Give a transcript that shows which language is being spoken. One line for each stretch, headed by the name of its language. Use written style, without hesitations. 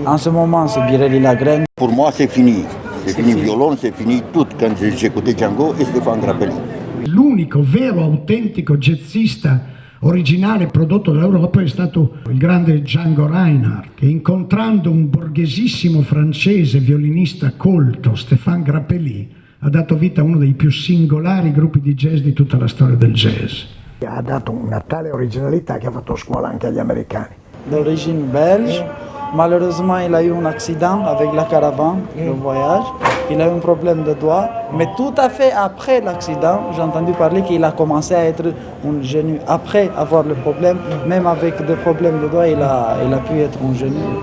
French: En ce moment, c'est Birelli Lagrène. Pour moi, c'est fini. C'est fini, violon, c'est fini tout quand j'ai écouté Django e Stéphane Grappelli.
Italian: L'unico vero, autentico jazzista originale prodotto dall'Europa è stato il grande Django Reinhardt, che incontrando un borghesissimo francese violinista colto, Stéphane Grappelli, ha dato vita a uno dei più singolari gruppi di jazz di tutta la storia del jazz. Ha dato una tale originalità che ha fatto scuola anche agli americani.
French: D'origine belge, malheureusement il a eu un accident avec la caravane, le voyage. Il a eu un problème de doigt, mais tout à fait après l'accident, j'ai entendu parler qu'il a commencé à être un génie. Après avoir le problème, même avec des problèmes de doigt, il a pu être un génie.